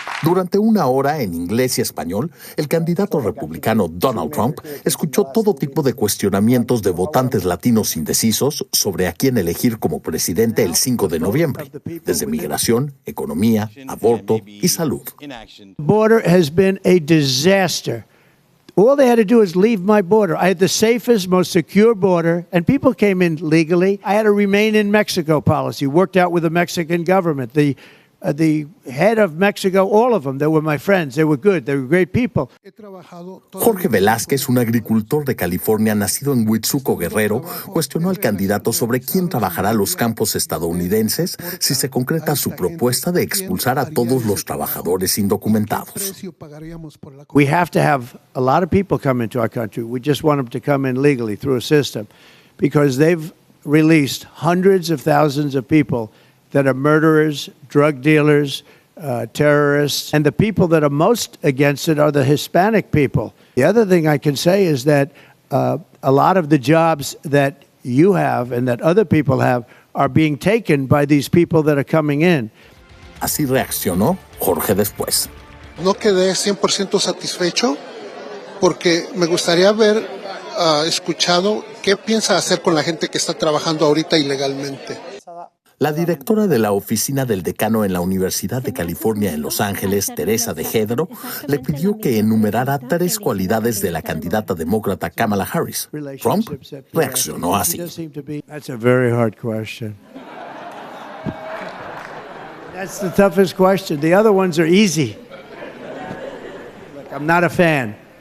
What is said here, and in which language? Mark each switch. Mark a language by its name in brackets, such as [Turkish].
[Spanish] Durante una hora en inglés y español, el candidato republicano Donald Trump escuchó todo tipo de cuestionamientos de votantes latinos indecisos sobre a quién elegir como presidente el 5 de noviembre, desde migración, economía, aborto y salud. [English] The border has been a disaster. All they had to do is leave my border. I had the safest, most secure border, and people came in legally. I had a remain in Mexico policy, worked out with the Mexican government. The head of Mexico, all of them, they were my friends. They were good. They were great people. [Spanish] Jorge Velázquez, un agricultor de California nacido en Huitzuco, Guerrero, cuestionó al candidato sobre quién trabajará los campos estadounidenses si se concreta su propuesta de expulsar a todos los trabajadores indocumentados. [English] We have to have a lot of people come into our country. We just want them to come in legally through a system because they've released hundreds of thousands of people that are murderers, drug dealers, terrorists, and the people that are most against it are the Hispanic people. The other thing I can say is that a lot of the jobs that you have and that other people have are being taken by these people that are coming in. [Spanish] Así reaccionó Jorge después. No quedé 100% satisfecho porque me gustaría haber escuchado qué piensa hacer con la gente que está trabajando ahorita ilegalmente. La directora de la oficina del decano en la Universidad de California en Los Ángeles, Teresa de Jedro, le pidió que enumerara 3 cualidades de la candidata demócrata Kamala Harris. Trump reaccionó así. [English] That's a very hard question. That's the toughest question. The other ones are easy. Look, I'm not a fan.